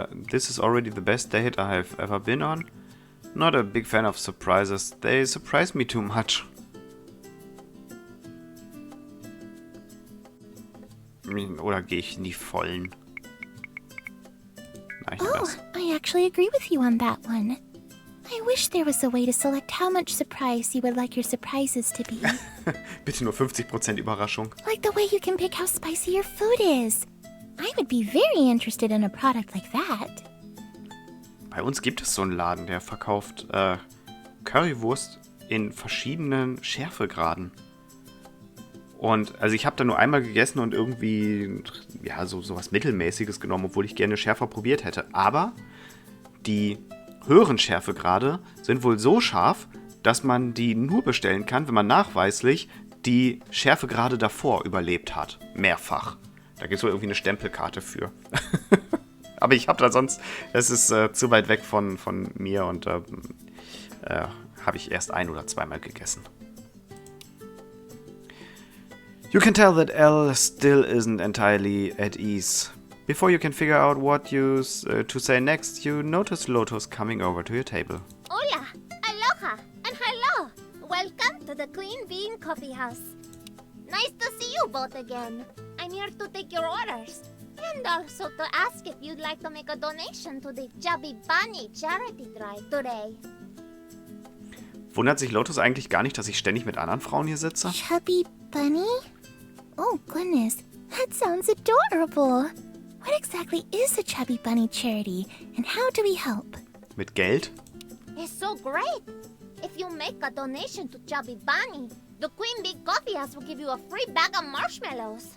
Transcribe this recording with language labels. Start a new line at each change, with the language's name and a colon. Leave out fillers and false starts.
English: This is already the best date I have ever been on. Not a big fan of surprises. They surprise me too much.
German: Oder gehe ich in die Vollen? Nein, ich Oh, lass.
English: I actually agree with you on that one. I wish there was a way to select how much surprise you would like your surprises to be.
German: Bitte nur 50% Überraschung.
English: Like the way you can pick how spicy your food is. I would be very interested in a product like that.
German: Bei uns gibt es so einen Laden, der verkauft Currywurst in verschiedenen Schärfegraden. Und also ich habe da nur einmal gegessen und irgendwie ja sowas Mittelmäßiges genommen, obwohl ich gerne schärfer probiert hätte. Aber die höheren Schärfegrade sind wohl so scharf, dass man die nur bestellen kann, wenn man nachweislich die Schärfegrade davor überlebt hat. Mehrfach. Da gibt es wohl irgendwie eine Stempelkarte für. Aber ich habe da sonst, das ist zu weit weg von mir und habe ich erst ein- oder zweimal gegessen.
English: You can tell that Elle still isn't entirely at ease. Before you can figure out what to say next, you notice Lotus coming over to your table. Hola, aloha, and hello. Welcome to the Clean Bean Coffee House. Nice to see you both again. I'm here to take your orders. And also to ask if you'd like to make a donation to the Chubby Bunny charity drive today.
German: Wundert sich Lotus eigentlich gar nicht, dass ich ständig mit anderen Frauen hier sitze?
English: Chubby bunny? Oh goodness, that sounds adorable. What exactly is a Chubby Bunny charity, and how do we help?
German: Mit Geld?
English: It's so great. If you make a donation to Chubby Bunny, the Queen Bee Coffee House will give you a free bag of marshmallows.